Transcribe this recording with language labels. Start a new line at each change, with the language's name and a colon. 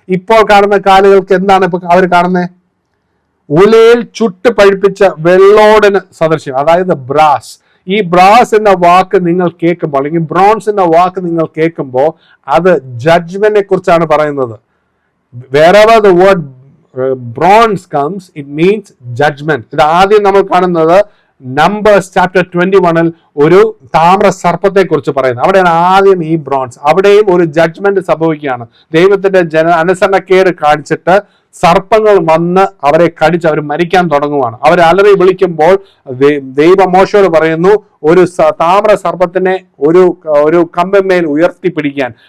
Malayalam: ഇപ്പോൾ കാണുന്ന കാലുകൾക്ക് എന്താണ് ഇപ്പൊ അവർ കാണുന്നത്? ഉലയിൽ ചുട്ട് പഴിപ്പിച്ച വെള്ളോടിന് സദൃശ്യം, അതായത് ബ്രാസ്. ഈ ബ്രാസ് എന്ന വാക്ക് നിങ്ങൾ കേൾക്കുമ്പോൾ, അല്ലെങ്കിൽ ബ്രോൺസ് എന്ന വാക്ക് നിങ്ങൾ കേൾക്കുമ്പോൾ, അത് ജഡ്ജ്മെന്റിനെ കുറിച്ചാണ് പറയുന്നത്.
English: wherever the word bronze comes, it means judgment.
Malayalam: ഇത് ആദ്യം നമ്മൾ കാണുന്നത് നമ്പേഴ്സ് ചാപ്റ്റർ 21-ൽ ഒരു താമ്ര സർപ്പത്തെ കുറിച്ച് പറയുന്നത്. അവിടെയാണ് ആദ്യം ഈ ബ്രോൺസ്. അവിടെയും ഒരു ജഡ്ജ്മെന്റ് സംഭവിക്കുകയാണ്. ദൈവത്തിന്റെ അനുസരണക്കേട് കാണിച്ചിട്ട് സർപ്പങ്ങൾ വന്ന് അവരെ കടിച്ച് അവർ മരിക്കാൻ തുടങ്ങുവാണ്. അവർ അലറി വിളിക്കുമ്പോൾ ദൈവം മോശയോട് പറയുന്നു, ഒരു താമ്ര സർപ്പത്തിനെ ഒരു കമ്പിന്മേൽ ഉയർത്തിപ്പിടിക്കാൻ.